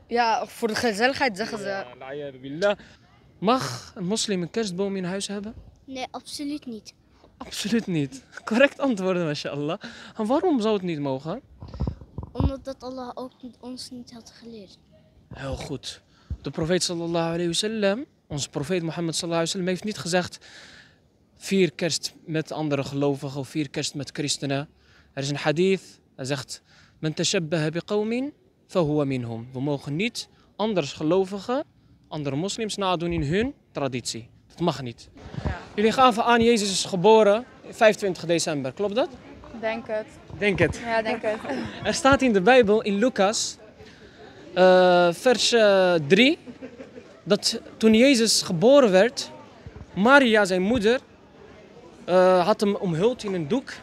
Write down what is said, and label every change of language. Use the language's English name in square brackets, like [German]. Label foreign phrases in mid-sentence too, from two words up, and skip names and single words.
[Dutch] Ja, voor de gezelligheid zeggen ze. Mag een moslim een kerstboom in huis hebben? Nee, absoluut niet. Absoluut niet. Correct antwoorden, mashallah. En waarom zou het niet mogen? Omdat dat Allah ook ons niet had geleerd. Heel goed. De profeet [Arabic] صلى الله عليه وسلم, [Dutch] onze profeet Mohammed [Arabic] صلى الله عليه وسلم, [Dutch] heeft niet gezegd vier kerst met andere gelovigen of vier kerst met christenen. Er is een hadith, hij zegt, [Arabic] من تشبه بقوم فهو منهم. [Dutch] We mogen niet anders gelovigen, andere moslims nadoen in hun traditie. Dat mag niet. Ja. Jullie gaven aan, Jezus is geboren 25 december, klopt dat? Denk het. Denk het. Ja, denk het. Er staat in de Bijbel, in Lucas, vers 3, dat toen Jezus geboren werd, Maria, zijn moeder, had hem omhuld in een doek.